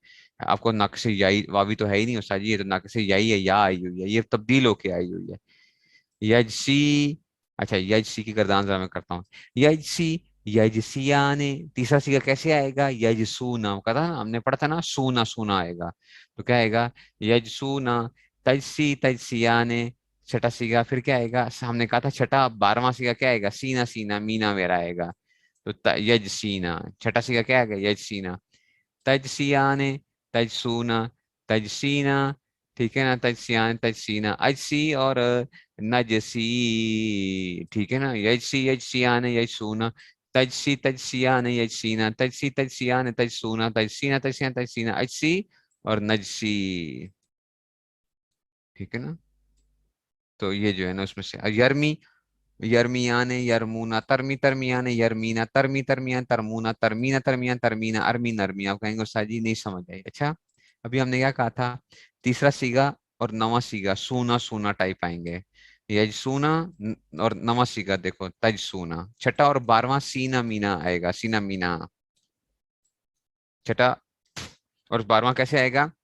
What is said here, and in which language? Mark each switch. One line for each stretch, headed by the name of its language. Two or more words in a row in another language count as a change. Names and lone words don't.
Urdu: آپ کو ناقص یائی واوی تو ہے ہی نہیں استاد جی، یہ تو ناقص یائی ہے، یا آئی ہوئی ہے، یہ تبدیل ہو کے آئی ہوئی ہے. یجسی، اچھا یجسی کی گردان ذرا میں کرتا ہوں.
Arabic: یجسی یجسیانے،
Urdu: تیسرا سیگا کیسے آئے گا؟ یجسونا، کہا تھا نا ہم نے، پڑھا تھا نا، سونا سونا آئے گا. تو کیا آئے گا؟ یجسونا.
Arabic: تجسی تجسیانے،
Urdu: چھٹا سیگا پھر کیا آئے گا؟ ہم نے کہا تھا چھٹا 12واں سیگا کیا آئے گا؟ سینا سینا مینا میرا آئے گا. تو یجسینا، چھٹا سیگا کیا آئے گا؟
Arabic: یجسینا. تجسیانے، تجسونا، تجسینا،
Urdu: ٹھیک ہے نا،
Arabic: تجسیان تجسینا، اجسی اور نجسی،
Urdu: ٹھیک ہے نا،
Arabic: یجسی یجسیان یجسونا، تجسی تجسیان یجسینا، تجسی تجسیان تجسونا، تجسینا تجسیان تجسینا، اجسی اور نجسی،
Urdu: ٹھیک ہے نا. تو یہ جو ہے نا اس میں سے
Arabic: یرمی، یرمیان یرمونا، ترمی ترمیان یرمینا، ترمی ترمیان ترمونا، ترمینا ترمیان ترمینا، ارمی نرمی.
Urdu: آپ کہیں گے استاد جی نہیں سمجھ آئی. اچھا ابھی ہم نے کیا کہا تھا؟ تیسرا سیگا اور نواں سیگا سونا سونا ٹائپ آئیں گے. یج سونا اور نواں سیگا دیکھو تج سونا. چھٹا اور 12واں سینا مینا آئے گا، سینا مینا. چھٹا اور 12واں کیسے آئے گا؟